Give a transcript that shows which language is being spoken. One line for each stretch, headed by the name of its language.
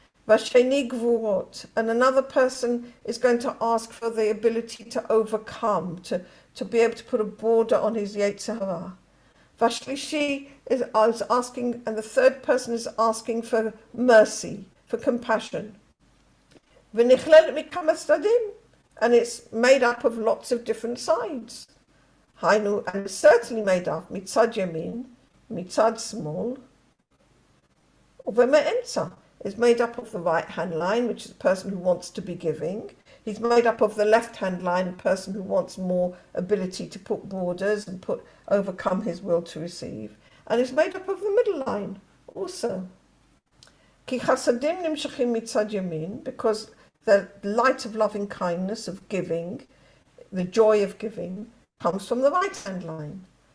Hebrew: והשני גבורות,
English: and another person is going to ask for the ability to overcome, to be able to put a border on his yetzer hara. והשלישי is asking, and the third person is asking for mercy, for compassion.
Hebrew: ונכללת מכמה צדדים,
English: and it's made up of lots of different sides.
Hebrew: היינו,
English: and it's certainly made up
Hebrew: מצד ימין, מצד שמאל, ובאמצע.
English: Is made up of the right-hand line, which is the person who wants to be giving. He's made up of the left-hand line, a person who wants more ability to put borders and overcome his will to receive. And it's made up of the middle line also.
Hebrew: כי חסדים נמשכים מצד ימין,
English: because the light of loving kindness, of giving, the joy of giving, comes from the right-hand line.